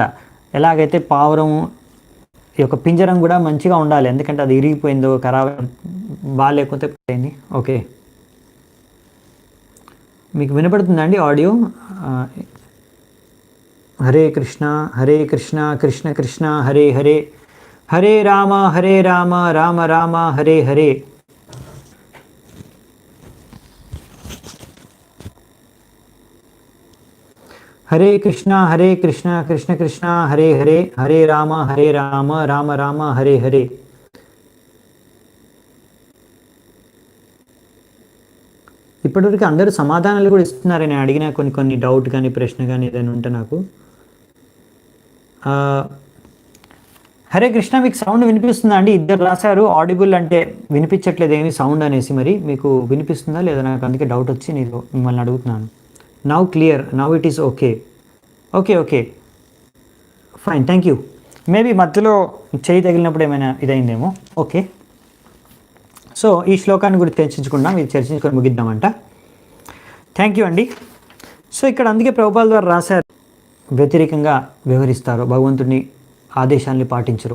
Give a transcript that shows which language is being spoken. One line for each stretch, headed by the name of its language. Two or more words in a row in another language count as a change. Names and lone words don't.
Telugu: ఎలాగైతే పావురం యొక్క పింజరం కూడా మంచిగా ఉండాలి, ఎందుకంటే అది ఇరిగిపోయిందో ఖరాబ్ బాగాలేకపోతే పోయింది. ఓకే, మీకు వినపడుతుందా అండి ఆడియో?
Sanskrit: హరే కృష్ణ కృష్ణ కృష్ణ హరే హరే, హరే రామ రామ రామ హరే హరే. హరే కృష్ణ కృష్ణ కృష్ణ హరే హరే, హరే రామ రామ రామ హరే హరే.
Telugu: ఇప్పటివరకు అందరూ సమాధానాలు కూడా ఇస్తున్నారు. నేను అడిగిన కొన్ని డౌట్ కానీ ప్రశ్న కానీ ఏదైనా ఉంటే నాకు. హరే కృష్ణ, మీకు సౌండ్ వినిపిస్తుందా అండి? ఇద్దరు రాశారు ఆడిబుల్ అంటే వినిపించట్లేదు ఏమి సౌండ్ అనేసి. మరి మీకు వినిపిస్తుందా లేదా? నాకు అందుకే డౌట్ వచ్చి నేను మిమ్మల్ని అడుగుతున్నాను.
English: now clear, Now it is okay. Okay fine, thank you.
Telugu: మేబీ మధ్యలో చేయి తగిలినప్పుడు ఏమైనా ఇదైందేమో. ఓకే, సో ఈ శ్లోకాన్ని కూడా చర్చించుకుందాం, ఇది చర్చించుకొని ముగిద్దామంట.
English: thank you అండి.
Telugu: సో ఇక్కడ అందుకే ప్రభుపాల ద్వారా రాశారు, వ్యతిరేకంగా వ్యవహరిస్తారు, భగవంతుని ఆదేశాన్ని పాటించరు.